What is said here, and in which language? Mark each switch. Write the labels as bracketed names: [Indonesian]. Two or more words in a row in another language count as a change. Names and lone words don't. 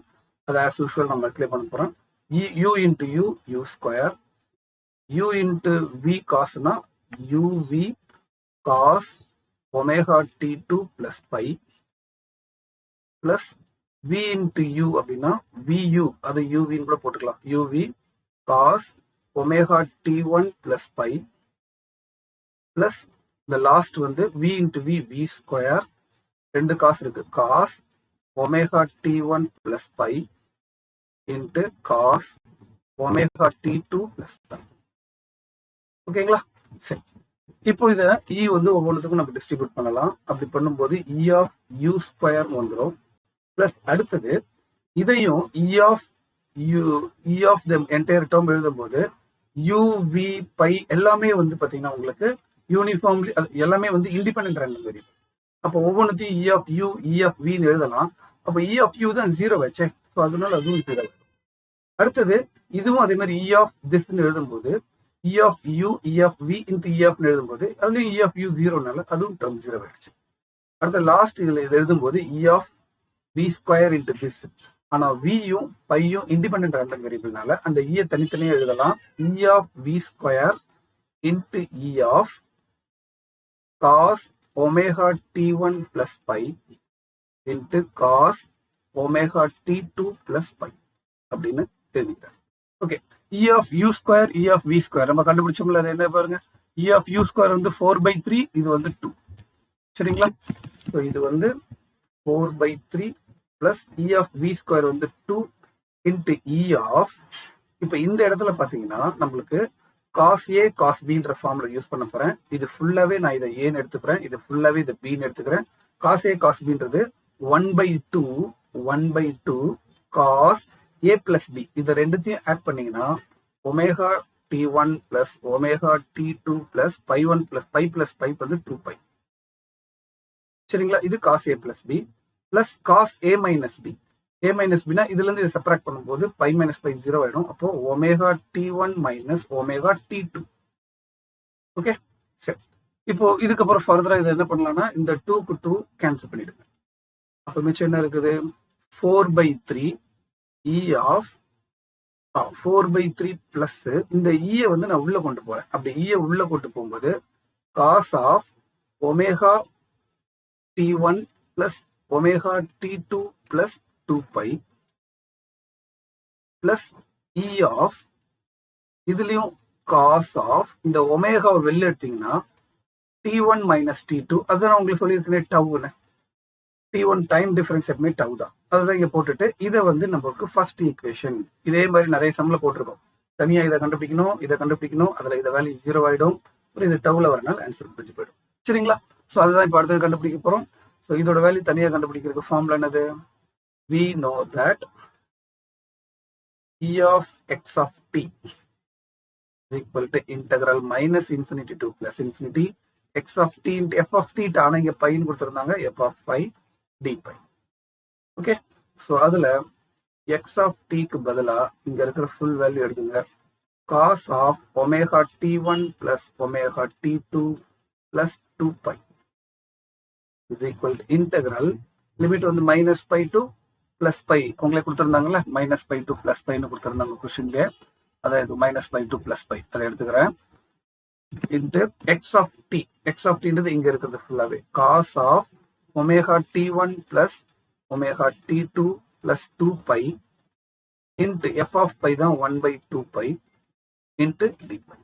[Tamil] அது [English] as usual [Tamil] நம்ம மல்டிப்ளை பண்ண போறோம். [English] u into u u ஸ்கொயர், u into v காஸ்னா uv cos omega t2 plus π plus v into u அப்படின்னா vu, அது uv [Tamil] கூட போட்டுக்கலாம், [English] uv cos omega t1 plus π [Tamil] plus இந்த லாஸ்ட் வந்து [English] v into v v square, [Tamil] ரெண்டு காசு இருக்கு, [English] cos omega t1 plus π into cos omega t2 plus π. [Tamil] ஓகேங்களா? சரி, இப்போ இதை e வந்து ஒவ்வொன்றுத்துக்கும் நம்ம டிஸ்ட்ரிபியூட் பண்ணலாம். அப்படி பண்ணும்போது [English] e of u square [Tamil] வந்துடும். பிளஸ் அடுத்தது இதையும் [English] e of the entire term [Tamil] எழுதும்போது u v π எல்லாமே வந்து பாத்தீங்கன்னா உங்களுக்கு யூனிஃபார்ம்லி எல்லாமே வந்து இண்டிபெண்டன்ட் ரெண்டு வேரியபிள். அப்போ ஒவ்வொன்றுத்தையும் [English] e of u e of v [Tamil] எழுதலாம். அப்போ [English] e of u [Tamil] தான் 0 வச்சேன், ஸோ அதனால அதுவும் 0. அடுத்தது இதுவும் அதே மாதிரி [English] e of this [Tamil] எழுதும்போது [English] e of u e of v into e of [Tamil] எழுதும்போது அதுலயும் [English] e of u [Tamil] 0னால அதுவும் டேர்ம் 0 ஆயிடுச்சு. அடுத்த லாஸ்ட் இதுல எழுதும்போது [English] e of v square into this, [Tamil] ஆனா v-யும் பையும் [English] independent random variableனால [Tamil] அந்த e தனித்தனியா எழுதலாம். [English] e of v square into e of cos omega t1 plus π into cos omega t2 plus π [Tamil] அப்படின்னு எழுதிட்டேன். ஓகே, [English] e of u square e of v square [Tamil] நம்ம கண்டுபிடிச்சோம்ல, அது என்ன பாருங்க, [English] e of u square [Tamil] வந்து 4/3, இது வந்து 2. சரிங்களா? ஸோ இது வந்து [English] 4/3 plus e of v square [Tamil] வந்து [English] 2 into e of, [Tamil] இப்போ இந்த இடத்துல பாத்தீங்கன்னா நம்மளுக்கு [English] cos a cos b [Tamil] ன்ற [English] formula use [Tamil] பண்ண போறேன். இது ஃபுல்லாவே நான் இதை ஏன்னு எடுத்துக்கிறேன், இது ஃபுல்லாவே இதை bன்னு எடுத்துக்கிறேன். [English] cos a cos bன்றது 1/2 cos a plus b, [Tamil] இதை ரெண்டுத்தையும் ஆட் பண்ணீங்கன்னா [English] omega t1 plus omega t2 plus π1 plus π plus π வந்து 2π. சரிங்களா? இது cos a plus b plus cos a minus b. a minus b [Tamil] னா இதுல இருந்து இதை சப்ராக்ட் பண்ணும்போது [English] pi minus pi [Tamil] 0 ஆயிடும். [English] அப்போ omega t1 minus omega t2. [Tamil] ஓகே, சரி. இப்போ இதுக்கப்புறம் ஃபர்தரா இதை என்ன பண்ணலாம்னா இந்த 2க்கு 2 கேன்சல் பண்ணிடுங்க. அப்போ மிச்சம் என்ன இருக்குது? [English] 4/3 e of 4/3 plus [Tamil] இந்த ஈயை வந்து நான் உள்ள கொண்டு போறேன். அப்படி ஈயை உள்ள கொண்டு போகும்போது [English] cos of omega t1 plus omega t2 plus 2 pi plus e of [Tamil] இதுலயும் [English] cos of [Tamil] இந்த ஒமேகா வெளில எடுத்தீங்கன்னா [English] t1 minus t2 [Tamil] அதுதான் உங்களுக்கு சொல்லியிருக்கேன் டவுன்னு. [English] t1 time difference [Tamil] எப்பவுமே டவு தான். அதுதான் இங்க போட்டுட்டு இதை வந்து நமக்கு [English] first equation [Tamil] இதே மாதிரி நிறைய சம்ல போட்டிருக்கோம். தனியா இதை கண்டுபிடிக்கணும் அதுல இதை வேல்யூ 0 ஆயிடும். இது டவுல வரனால ஆன்சர் முடிஞ்சு போயிடும். சரிங்களா? ஸோ அதுதான் இப்போ அடுத்தது கண்டுபிடிக்க போறோம். ஸோ இதோட வேல்யூ தனியாக கண்டுபிடிக்கிறதுக்கு ஃபார்முலா என்னது? [English] we know that e of x of t is equal to integral minus infinity to plus infinity x of t into f of theta. [Tamil] ஆனால் இங்கே பைன்னு கொடுத்துருந்தாங்க, [English] f of phi d pi. [Tamil] ஓகே, ஸோ அதில் [English] x of tக்கு [Tamil] பதிலாக இங்கே இருக்கிற [English] full value [Tamil] எடுத்துங்க. [English] cos of omega t1 plus omega t2 plus 2 pi is equal to integral லிமிட் வந்து minus pi to plus pi [Tamil] உங்களே கொடுத்துருந்தாங்கல்ல, [English] minus pi to plus piன்னு [Tamil] கொடுத்துருந்தாங்க கொஸ்டின்ல. [English] அதாவது minus pi to plus pi [Tamil] அதை எடுத்துக்கிறேன். [English] into x of t, x of tன்றது [Tamil] இங்க இருக்கிறது ஃபுல்லாவே [English] cos of omega t one plus omega t two plus 2 pi into f of pi தான் 1/2 pi into d pi.